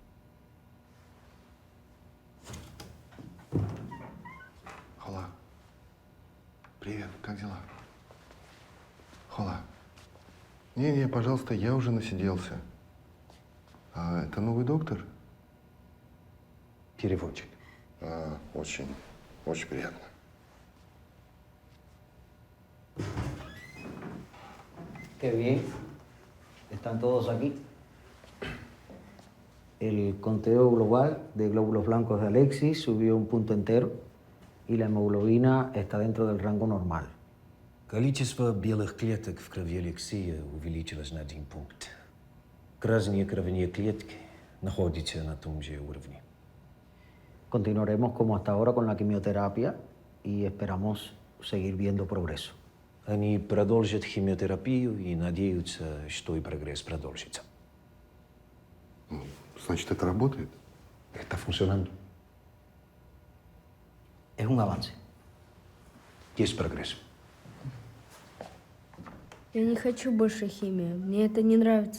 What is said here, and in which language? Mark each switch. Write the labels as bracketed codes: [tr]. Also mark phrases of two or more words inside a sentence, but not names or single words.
[ru] Хола. Привет, как дела? Хола. Не, пожалуйста, я уже насиделся. А это новый доктор? Переводчик. Очень приятно. [es] Qué bien. Están todos aquí. El conteo global de glóbulos blancos de Alexis subió un punto entero y la hemoglobina está dentro del rango normal. [ru] Количество белых клеток в крови Алексея увеличилось на 1 пункт. Красные кровяные клетки находятся на том же уровне. [es] Continuaremos como hasta ahora con la quimioterapia y esperamos seguir viendo progreso. [ru] Они продолжат химиотерапию и надеются, что и прогресс продолжится. Значит, это работает? [es] Está funcionando. Es un avance. [ru] Есть прогресс. Я не хочу больше химии. Мне это не нравится.